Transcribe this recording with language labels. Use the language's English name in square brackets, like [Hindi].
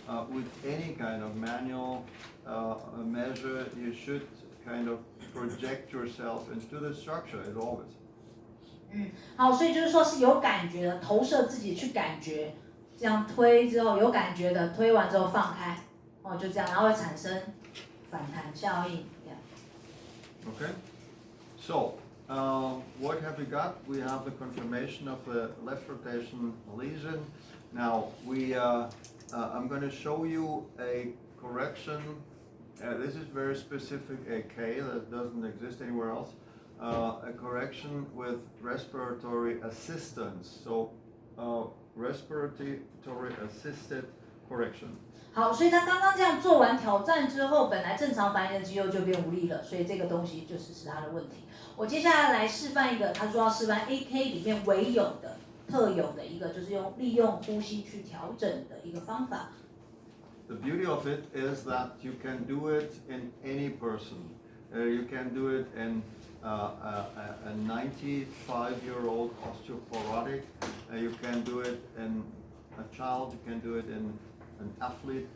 [English] With any kind of manual measure, you should kind of project yourself into the structure as always. [Chinese] 好，所以就是说是有感觉的，投射自己去感觉，这样推之后有感觉的，推完之后放开，就这样，然后会产生反弹效应。 [English] Okay, so what have we got? We have the confirmation of the left rotation lesion. Now I'm going to show you a correction. This is very specific, a K that doesn't exist anywhere else. A correction with respiratory assistance. So respiratory assisted correction. [Chinese] 好，所以他刚刚这样做完挑战之后，本来正常反应的肌肉就变无力了，所以这个东西就是他的问题。我接下来示范一个，他说要示范 AK 里面唯有的、特有的一个，就是利用呼吸去调整的一个方法。 [English] The beauty of it is that you can do it in any person. You can do it in a 95-year-old osteoporotic. You can do it in a child. You can do it in an athlete.